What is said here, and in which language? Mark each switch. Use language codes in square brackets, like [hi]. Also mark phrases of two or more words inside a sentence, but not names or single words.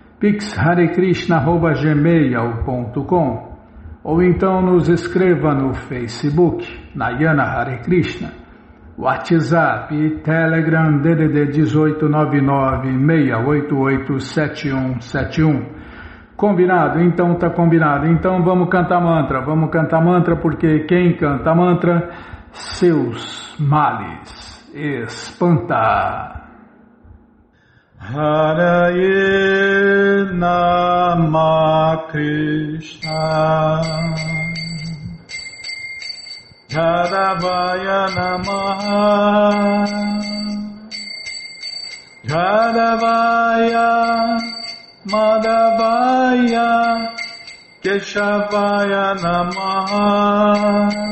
[pt] pixharekrishna@gmail.com ou então nos escreva no Facebook, Nayana Hare Krishna, WhatsApp e Telegram DDD 1899-688-7171. Combinado? Então tá combinado. Então vamos cantar mantra porque quem canta mantra, seus males espanta. [sa] Hare Nama Krishna Jadavaya Namaha Jadavaya Madhavaya Keshavaya Namaha